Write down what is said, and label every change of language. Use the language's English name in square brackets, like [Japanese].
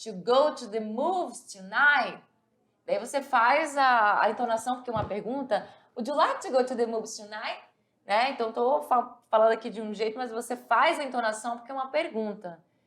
[English] To go to the movies tonight? [Portuguese] Daí você faz a entonação, porque é uma pergunta. [English] Would you like to go to the movies tonight? [Portuguese] Né? Então, estou falando aqui de um jeito, mas você faz a entonação porque é uma pergunta.